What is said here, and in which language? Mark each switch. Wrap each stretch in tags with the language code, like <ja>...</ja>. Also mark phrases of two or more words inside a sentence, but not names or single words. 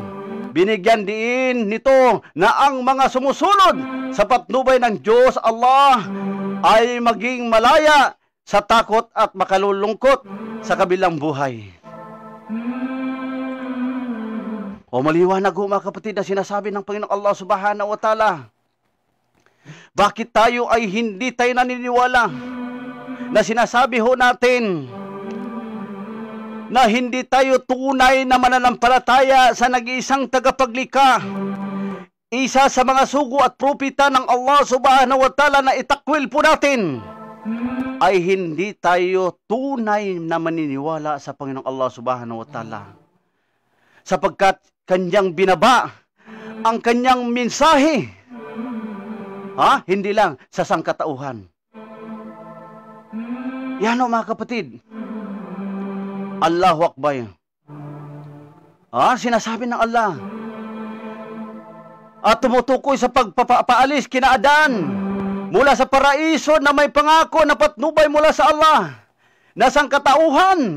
<tl>Binigyan din nito na ang mga sumusunod sa patnubay ng Diyos Allah ay maging malaya sa takot at makalulungkot sa kabilang buhay. O maliwanag ho, mga kapatid, na sinasabi ng Panginoong Allah</tl> <ar>سبحانه وتعالى.</ar> <tl>Bakit tayo ay hindi tayo naniniwala na sinasabi ho natin na hindi tayo tunay na mananampalataya sa nag-iisang tagapaglikha, isa sa mga sugo at propeta ng Allah</tl> <ar>سبحانه وتعالى</ar> <tl>na itakwil po natin, ay hindi tayo tunay na maniniwala sa Panginoong Allah</tl> <ar>سبحانه وتعالى,</ar> <tl>sapagkat kanyang binaba ang kanyang mensahe, hindi lang sa sangkatauhan. Yan o, mga kapatid,</tl> <ar>الله أكبر.</ar> <tl>Sinasabi ng Allah at tumutukoy sa pagpapaalis kina Adan mula sa paraiso na may pangako na patnubay mula sa Allah na sangkatauhan.</tl>